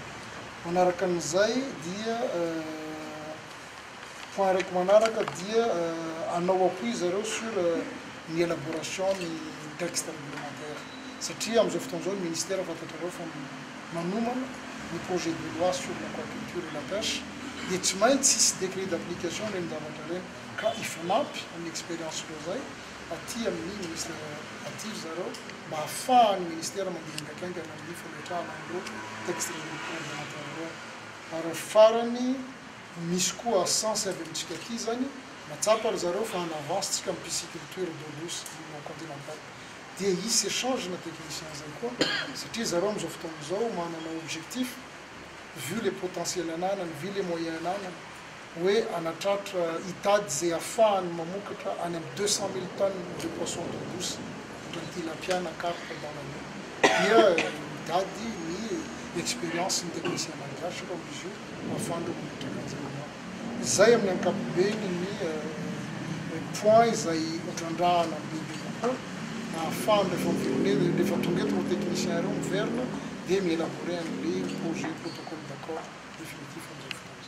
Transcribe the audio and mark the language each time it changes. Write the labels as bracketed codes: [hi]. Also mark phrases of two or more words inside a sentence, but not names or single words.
[mg] Manaraka an'izay dia point raiky manaraka dia anao appui zareo sur ny élaboration ny [fr] texte réglementaire [mg] satria am'izao fotoana zao ny ministère fantatrareo fa manomana ny [fr] projet de loi sur l'aquaculture et la pêche [mg] dia tsy maintsy isy [fr] décret d'application [mg] reny zavatra reny ka ifanampy amin'ny expérience reo zay aty amin'ny ministère aty zareo mba ahafahany ministère mandirindrakaingana amin'ny fametrahana an'ireo [fr] texte réglementaire [mg] reo. Ary farany misy koa sens avy amintsika aty zany matsapa ry zareo fa [fr] en avance [mg] tsika amin'ny [fr] pisciculture d'eau douce [mg] na continentale dia isy échange na technicien zay koa satria zareo am'izao fotoana zao manana objectif [fr] vu les potentiels [mg] ananany [fr] vu les moyens [mg] ananany hoe anatratra hitady zay ahafahany mamokatra any amin'ny 200 000 [fr] tonnes de poisson d'eau douce [mg] ohatry ny tilapia na [fr] carpe dans l'année [mg] dia mitady ny expérience ny technicien malagasy reo am'izy io ahafahany mametraka an'izay zay amin'ny ankapobeny ny point izay hotrandrahana bebe kokoa ahafahany rehefa miverone rehefa tonga eto reo technicien reo miverina dia miélaborer an'le [fr] projet protocole d'accord définitif [mg] am'izay.